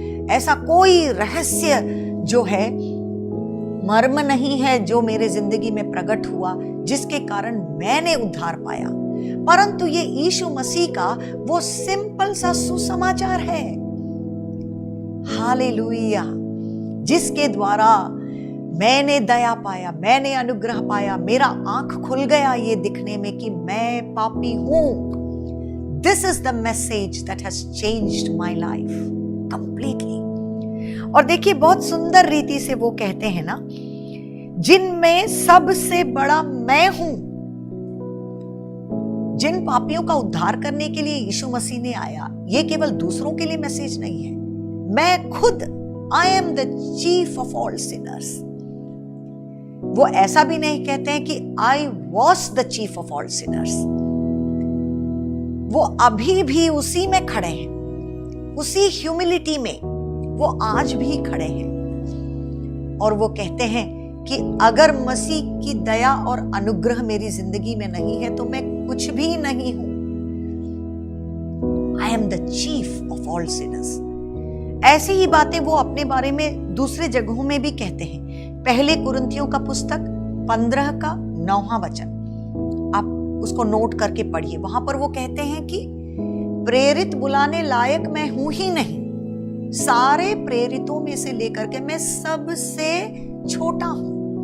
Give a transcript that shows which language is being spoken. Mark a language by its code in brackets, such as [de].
[hi] ऐसा कोई रहस्य जो है, मर्म नहीं है जो मेरे जिंदगी में प्रकट हुआ जिसके कारण मैंने उद्धार पाया, परंतु ये यीशु मसीह का वो सिंपल सा सुसमाचार है। हालेलुया। जिसके द्वारा मैंने दया पाया, मैंने अनुग्रह पाया, मेरा आंख खुल गया ये दिखने में कि मैं पापी हूं। [en] This is the message that has changed my life completely. [hi] और देखिए, बहुत सुंदर रीति से वो कहते हैं ना, जिनमें सबसे बड़ा मैं हूं। जिन पापियों का उद्धार करने के लिए यीशु मसीह ने आया, ये केवल दूसरों के लिए मैसेज नहीं है। मैं खुद, [en] I am the chief of all sinners. [hi] वो ऐसा भी नहीं कहते हैं कि [en] I was the chief of all sinners. [hi] वो अभी भी उसी में खड़े हैं, उसी ह्यूमिलिटी में वो आज भी खड़े हैं। और वो कहते हैं कि अगर मसीह की दया और अनुग्रह मेरी जिंदगी में नहीं है तो मैं कुछ भी नहीं हूं। [en] I am the chief of all sinners. [hi] ऐसी ही बातें वो अपने बारे में दूसरे जगहों में भी कहते हैं। पहले कुरिन्थियों का पुस्तक 15 का 9वां वचन, आप उसको नोट करके पढ़िए। वहां पर वो कहते हैं कि प्रेरित बुलाने लायक मैं हूं ही नहीं, सारे प्रेरितों में से लेकर के मैं सबसे छोटा हूं।